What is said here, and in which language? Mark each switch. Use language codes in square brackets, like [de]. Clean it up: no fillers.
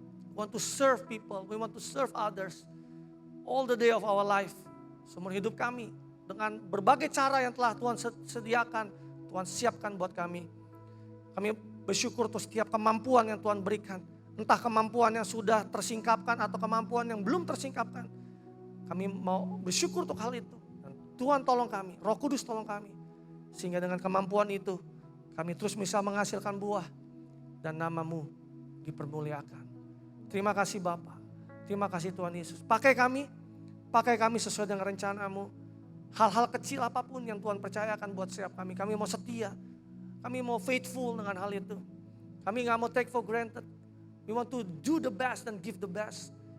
[en] We want to serve people, we want to serve others all the day of our life. [id] Seumur hidup kami dengan berbagai cara yang telah Tuhan sediakan, Tuhan siapkan buat kami. Kami bersyukur untuk setiap kemampuan yang Tuhan berikan. Entah kemampuan yang sudah tersingkapkan atau kemampuan yang belum tersingkapkan. Kami mau bersyukur untuk hal itu. Dan Tuhan tolong kami, Roh Kudus tolong kami. Sehingga dengan kemampuan itu kami terus bisa menghasilkan buah dan nama-Mu dipermuliakan. Terima kasih Bapa, terima kasih Tuhan Yesus. Pakai kami sesuai dengan rencana-Mu. Hal-hal kecil apapun yang Tuhan percayakan buat setiap kami mau setia. Kami mau faithful dengan hal itu. Kami gak mau [en] take for granted. We want to do the best and give the best.